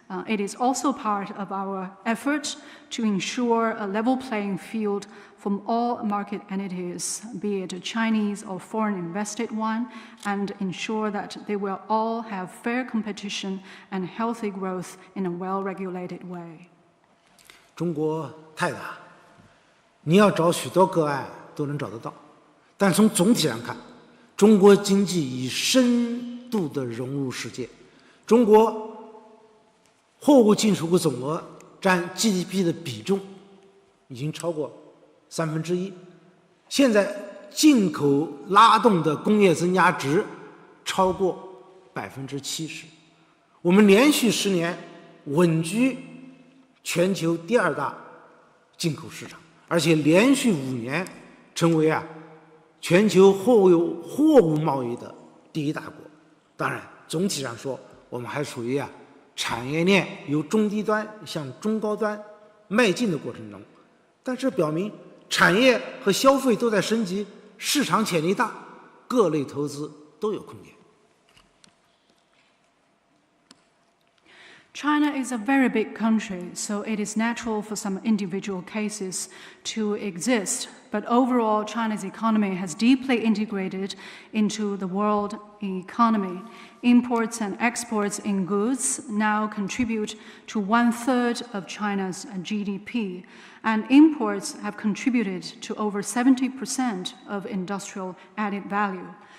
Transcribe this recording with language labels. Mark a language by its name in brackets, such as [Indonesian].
[English] It is also part of our effort to ensure a level playing field from all market entities, be it a Chinese or foreign invested one, and ensure that they will all have fair competition and healthy growth in a well-regulated way. [Chinese] 中国太大，你要找许多个案都能找得到，但从总体上看，中国经济已深度地融入世界。中国货物进出口总额占 GDP 的比重已经超过1/3，现在进口拉动的工业增加值超过70%，我们连续10年稳居全球第2大进口市场，而且连续5年成为全球货物贸易的第1大国。当然，总体上说，我们还属于产业链由中低端向中高端迈进的过程中，但这表明产业和消费都在升级，市场潜力大，各类投资都有空间。 [English] China is a very big country, so it is natural for some individual cases to exist. But overall, China's economy has deeply integrated into the world economy. Imports and exports in goods now contribute to 1/3 of China's GDP, and imports have contributed to over 70% of industrial added value.